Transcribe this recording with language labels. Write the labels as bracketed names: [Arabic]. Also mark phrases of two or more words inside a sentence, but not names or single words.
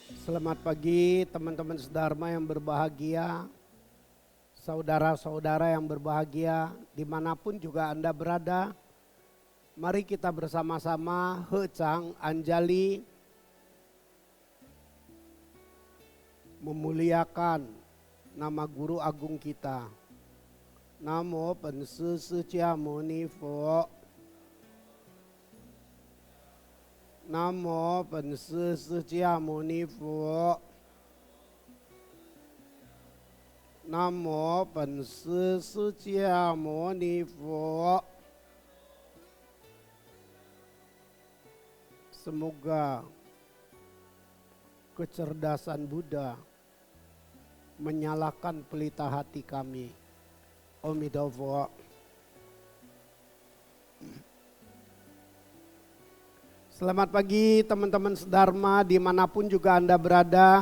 [Indonesian] Selamat pagi teman-teman sedharma yang berbahagia, saudara-saudara yang berbahagia, dimanapun juga Anda berada. Mari kita bersama-sama Hecang Anjali memuliakan nama Guru Agung kita. [Chinese] 南無本師釋迦牟尼佛. 南無本師釋迦牟尼佛. 南無本師釋迦牟尼佛. [Indonesian] Semoga kecerdasan Buddha menyalakan pelita hati kami. Omidofo. Selamat pagi teman-teman sedharma dimanapun juga Anda berada.